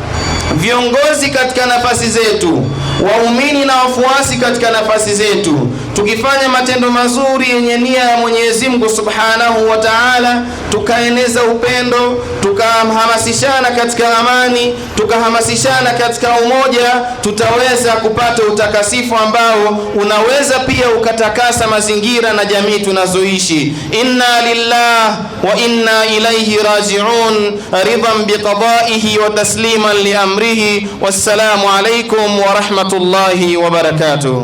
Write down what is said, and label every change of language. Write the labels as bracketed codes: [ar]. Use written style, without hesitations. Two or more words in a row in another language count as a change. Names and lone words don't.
[sw] Viongozi katika nafasi zetu, waumini na wafuasi katika nafasi zetu, tukifanya matendo mazuri yenye nia ya Mwenyezi Mungu [ar] سبحانه وتعالى, [sw] tukaeneza upendo, tukahamasishana katika amani, tukahamasishana katika umoja, tutaweza kupata utakasifu ambao unaweza pia ukatakasa mazingira na jamii tunazoishi. [ar] إنا لله وإنا إليه راجعون رضا بقضائه وتسليما لأمره. والسلام عليكم ورحمة الله وبركاته.